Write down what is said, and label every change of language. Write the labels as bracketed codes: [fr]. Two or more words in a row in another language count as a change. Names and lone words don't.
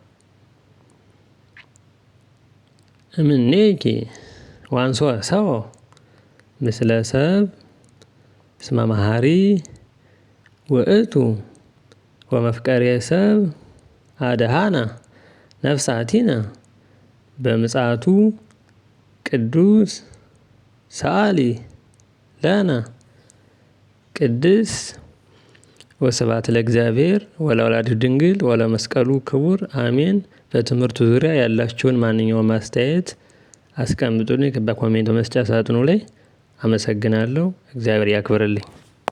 [gez] እምኔኪ ወአንሥኦ ሰብኦ ምስለ ሰብ እስመ መሐሪ ውእቱ ወመፍቀሬ ሰብ አድኀነ ነፍሳቲነ በምጽአቱ ቅዱስ ሰአሊ ለነ ቅድስት ወስብሐት ለእግዚአብሔር ወለወላዲቱ ድንግል ወለመስቀሉ ክቡር አሜን። [am] በትምህርቱ ዙሪያ ያላችሁን ማንኛውም አስተያየት አስቀምጡልኝ በኮሜንት መስጫ ሳጥኑ ላይ። አመሰግናለሁ። እግዚአብሔር ያክብርልኝ።